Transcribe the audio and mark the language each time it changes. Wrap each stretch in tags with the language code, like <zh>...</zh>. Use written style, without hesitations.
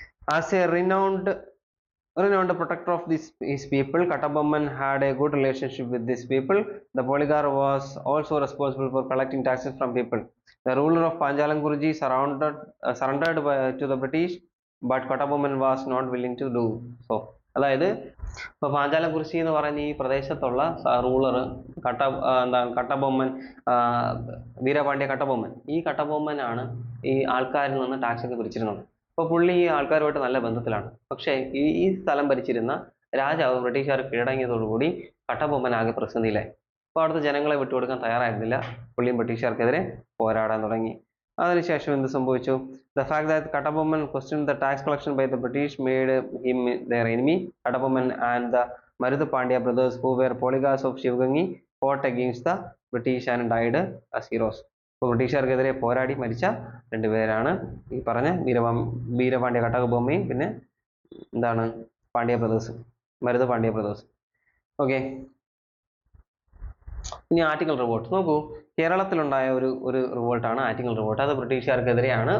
<en>As a renowned protector of his people, Kattabomman had a good relationship with these people. The Poligar was also responsible for collecting taxes from people. The ruler of Panjalam Guruji surrendered to the British, but Kattabomman was not willing to do so.</en> <ml>അതായത് ഇപ്പോൾ പാഞ്ചാലം കുറിശി എന്ന് പറയുന്ന ഈ പ്രദേശത്തുള്ള ruler Kattabomman, Veerapandiya Kattabomman, ഈ കട്ടബൊമ്മനാണ് ഈ ആൾക്കാരിൽ നിന്ന് ടാക്സ് ഒക്കെ പിരിച്ചിരുന്നത്. അപ്പോൾ പുള്ളി ഈ ആൾക്കാരുമായിട്ട് നല്ല ബന്ധത്തിലാണ്. പക്ഷേ ഈ സ്ഥലം ഭരിച്ചിരുന്ന രാജാവ് ബ്രിട്ടീഷുകാർ കീഴടങ്ങിയതോടുകൂടി കട്ടബൊമ്മൻ ആകെ പ്രതിസന്ധിയിലായി. അപ്പോൾ അവിടുത്തെ ജനങ്ങളെ വിട്ടുകൊടുക്കാൻ തയ്യാറായിരുന്നില്ല. പുള്ളിയും ബ്രിട്ടീഷുകാർക്കെതിരെ പോരാടാൻ തുടങ്ങി. അതിനുശേഷം എന്ത് സംഭവിച്ചു?</ml> <en>The fact that Kattabomman questioned the tax collection by the British made him their enemy. Kattabomman and the Maruthu Pandya brothers, who were polygars of Shivagangi, fought against the British and died as heroes.</en> <ml>അപ്പോൾ ബ്രിട്ടീഷുകാർക്കെതിരെ പോരാടി മരിച്ച രണ്ടുപേരാണ് ഈ പറഞ്ഞ വീരപാണ്ഡ്യ കട്ടബൊമ്മയും പിന്നെ Pandya brothers, മരുത് Pandya brothers. Okay, ഇനി Attingal revolt നോക്കൂ. കേരളത്തിലുണ്ടായ ഒരു റിവോൾട്ടാണ് ആറ്റിങ്ങൽ റിവോൾട്ട്. അത് ബ്രിട്ടീഷുകാർക്കെതിരെയാണ്.</ml>